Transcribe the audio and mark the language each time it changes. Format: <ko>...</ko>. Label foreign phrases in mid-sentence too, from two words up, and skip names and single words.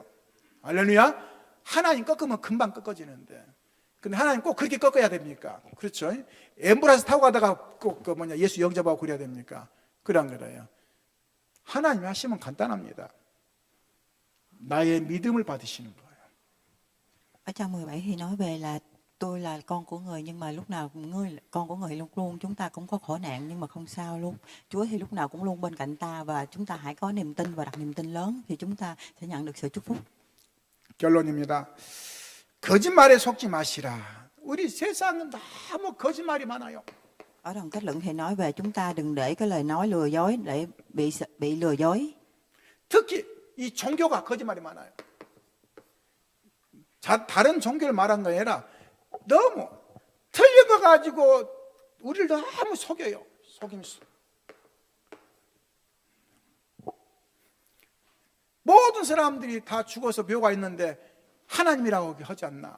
<ko>할렐루야. 하나님 꺾으면 금방 꺾어지는데, 근데 하나님 꼭 그렇게 꺾어야 됩니까? 그렇죠? 앰뷸런스 타고 가다가 꼭 예수 영접하고 그래야 됩니까? 그런 거예요. 하나님이 하시면 간단합니다. 나의 믿음을 받으시는 거예요.</ko> <vi>Ở trong 17 thì nói về là tôi là con của người, nhưng mà lúc nào con của người luôn luôn chúng ta cũng có khổ nạn, nhưng mà không sao luôn. Chúa thì lúc nào cũng luôn bên cạnh ta, và chúng ta hãy có niềm tin và đặt niềm tin lớn thì chúng ta sẽ nhận được sự chúc phúc.</vi> <ko>결론입니다. 거짓말에 속지 마시라. 우리 세상은 너무 거짓말이 많아요.</ko> <vi>Ở đoạn kết luận thì nói về chúng ta đừng để cái lời nói lừa dối để bị lừa dối.</vi> <ko>특히 이 종교가 거짓말이 많아요. 다른 종교를 말한 거 아니라 너무 틀린 거 가지고 우리를 너무 속여요. 속임수. 모든 사람들이 다 죽어서 묘가 있는데 하나님이라고 하지 않나.</ko>